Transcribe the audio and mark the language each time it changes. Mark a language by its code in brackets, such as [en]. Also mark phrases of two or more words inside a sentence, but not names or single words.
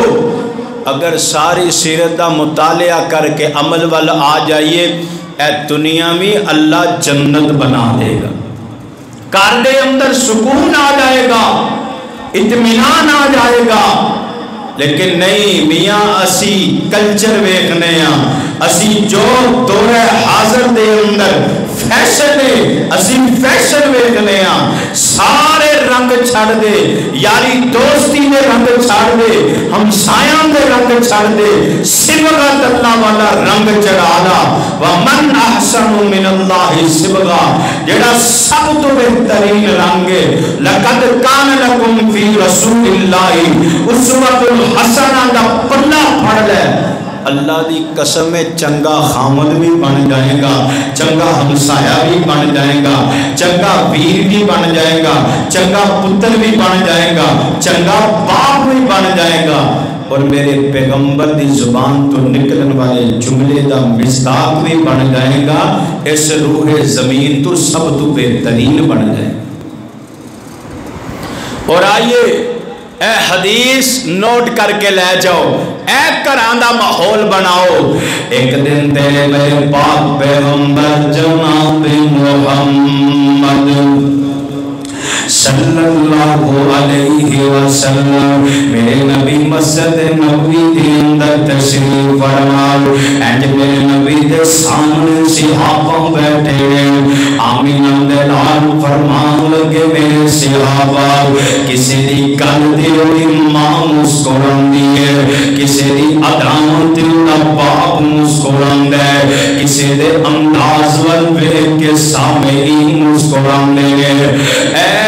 [ur] اگر ساری سیرت کا مطالعہ کر کے عمل والے آ جائیں، یہ دنیا میں اللہ جنت بنا دے گا، گھر کے اندر سکون آ جائے گا، اطمینان آ جائے گا. [pa] لیکن نہیں میاں، اسیں کلچر ویکھنے، اسیں جو دورِ حاضر دے اندر فیشن اے، اسیں فیشن ویکھنے، سارے رنگ چھڈ دے، یاری دوستی دے رنگ چھڈ دے، ہمسایاں دے رنگ چھڈ دے، صبغت اللہ والا رنگ چڑھانا. [ar] ومن أحسن من الله صبغة, [pa] جیہڑا سب توں بہترین رنگ اے. [ar] لقد كان لكم في رسول الله أسوة حسنة [pa] دا پلا پھڑ لے. اللہ دی قسم اے، چنگا خاوند وی بن جائے گا، چنگا ہمسایہ وی بن جائے گا، چنگا ویر وی بن جائے گا، چنگا پتر وی بن جائے گا، چنگا باپ وی بن جائے گا. [ur] اور میرے پیغمبر کی زبان سے نکلنے والے جملے کا مصداق بھی بن جائے گا. [pa] اس روئے زمین توں سب توں بہترین بن جائے. تے آئیے ایہ حدیث نوٹ کر کے لے جاؤ, ایہ گھراں دا ماحول بناؤ. [ur] ایک دن تیرے میرے پاک پیغمبر جناب محمد [ar] صلى الله عليه وسلم [ur] میرے نبی مسجد نبوی کے اندر تشریف فرما ہیں. اینڈ میرے نبی کے سامنے صحابہ بیٹھے ہیں. [pa] آمنہ دے نال فرمان لگے میرے صحابہ، کسے دی گل تے اوہدی ماں مسکراندی اے، کسے دی اداں تے اوہدا باپ مسکراندا اے، کسے دے انداز ول ویکھ کے سامعین مسکراندے نے.